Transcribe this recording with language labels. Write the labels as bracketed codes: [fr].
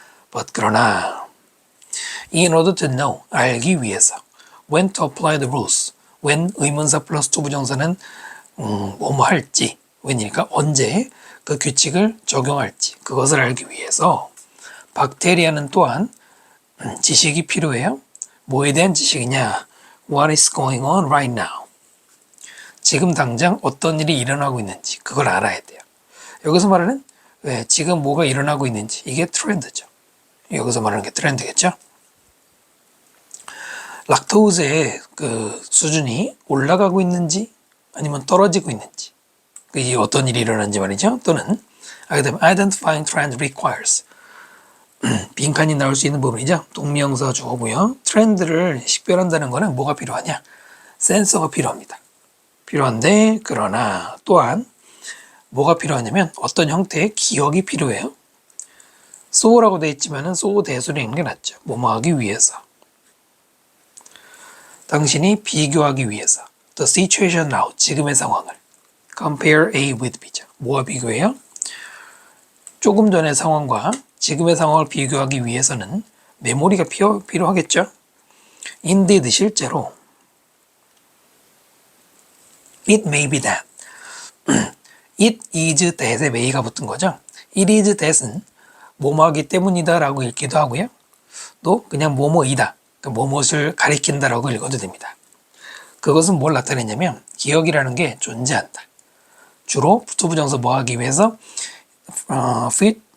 [en] but [ko] 그러나 [en] in order to know, [ko] 알기 위해서 [en] when to apply the rules, when [ko] 의문사 플러스 투부정사는 뭐뭐 할지, when이니까 언제 그 규칙을 적용할지 그것을 알기 위해서 박테리아는 또한 지식이 필요해요. 뭐에 대한 지식이냐? [en] What is going on right now? [ko] 지금 당장 어떤 일이 일어나고 있는지 그걸 알아야 돼요. 여기서 말하는 지금 뭐가 일어나고 있는지 이게 트렌드죠. 여기서 말하는 게 트렌드겠죠. 락토즈의 그 수준이 올라가고 있는지 아니면 떨어지고 있는지 이게 어떤 일이 일어나는지 말이죠. 또는 [en] identifying trend requires, [ko] 빈칸이 나올 수 있는 부분이죠. 동명사 주어고요. 트렌드를 식별한다는 거는 뭐가 필요하냐? 센서가 필요합니다. 필요한데 그러나 또한 뭐가 필요하냐면 어떤 형태의 기억이 필요해요. so라고 되어 있지만은 so 대소를 읽는 게 낫죠. 뭐뭐 하기 위해서. 당신이 비교하기 위해서. [en] The situation now, [ko] 지금의 상황을. [en] Compare A with B [ko] 죠. 뭐와 비교해요? 조금 전의 상황과 지금의 상황을 비교하기 위해서는 메모리가 필요하겠죠? [en] Indeed, [ko] 실제로 [en] It may be that. It is that [ko] 에 may가 붙은 거죠. It is that은 뭐뭐하기 때문이다 라고 읽기도 하고요. 또 그냥 뭐뭐이다, 뭐뭇을 가리킨다 라고 읽어도 됩니다. 그것은 뭘 나타내냐면 기억이라는 게 존재한다. 주로 투부정사 뭐 하기 위해서 fit